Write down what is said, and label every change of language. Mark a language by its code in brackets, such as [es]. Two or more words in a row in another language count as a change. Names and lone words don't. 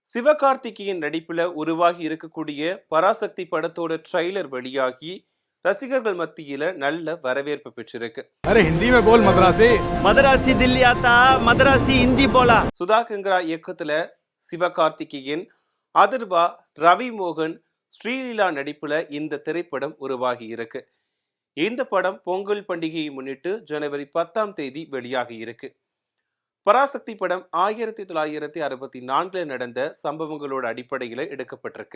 [ta] சிவகார்த்திகேயன் நடிப்புல உருவாகி இருக்கக்கூடிய பராசக்தி படத்தோட ட்ரைலர் வெளியாகி ரசிகர்கள் மத்தியில நல்ல வரவேற்பு பெற்றிருக்கு. [hi] अरे हिंदी में बोल मद्रासी मद्रासी दिल्ली आता मद्रासी हिंदी बोला. [ta] சுதா கங்கரா இயக்கத்துல சிவகார்த்திகேயன், அதர்வா, ரவி மோகன், ஸ்ரீலீலா நடிப்புல இந்த திரைப்படம் உருவாகி இருக்கு. இந்த படம் பொங்கல் பண்டிகையை முன்னிட்டு ஜனவரி 10ஆம் தேதி வெளியாகி இருக்கு. பராசக்தி படம் 1964 நடந்த சம்பவங்களோட அடிப்படையில எடுக்கப்பட்டிருக்கு.